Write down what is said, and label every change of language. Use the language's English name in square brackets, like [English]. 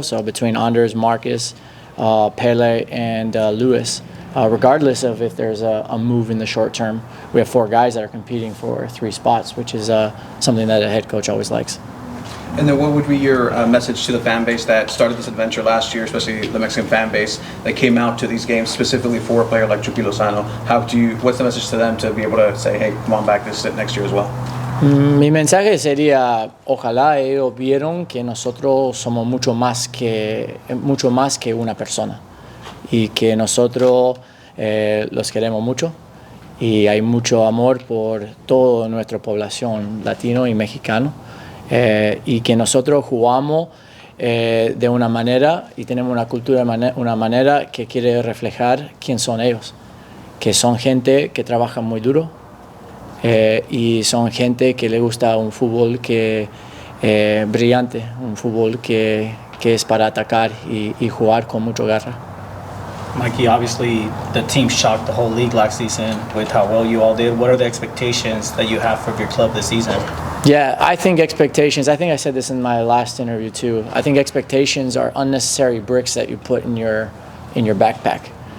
[English] So between Anders, Marcus, Pele, and Lewis, regardless of if there's a move in the short term, we have 4 guys that are competing for 3 spots, which is something that a head coach always likes. And then what would be your message to the fan base that started this adventure last year, especially the Mexican fan base that came out to these games specifically for a player like Chuky Lozano? What's the message to them to be able to say, hey, come on back next year as well? [Spanish] Mi mensaje sería, ojalá ellos vieron que nosotros somos mucho más que una persona, y que nosotros los queremos mucho, y hay mucho amor por toda nuestra población latino y mexicano. Y que nosotros jugamos de una manera y tenemos una cultura, una manera que quiere reflejar quién son ellos, que son gente que trabaja muy duro, y son gente que le gusta un fútbol que brillante, un fútbol que es para atacar y jugar con mucho garra. [English] Mikey, obviously the team shocked the whole league last season with how well you all did. What are the expectations that you have for your club this season? Yeah, I think expectations, I think I said this in my last interview too, I think expectations are unnecessary bricks that you put in your backpack.